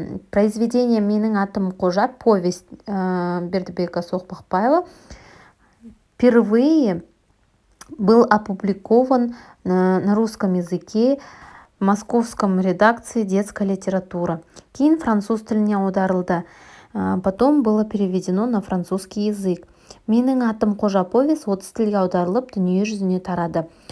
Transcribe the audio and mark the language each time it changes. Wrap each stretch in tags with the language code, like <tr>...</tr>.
<ru>Произведение «Менің атым Қожа», повесть Бердібека Соқпақбаева впервые был опубликован на русском языке в московском редакции детская литература.</ru> <kk>Кейін француз тіліне аударылды.</kk> <ru>Потом было переведено на французский язык.</ru> <kk>«Менің атым Қожа» повесть 30 тілге аударылып, дүние жүзіне тарады.</kk>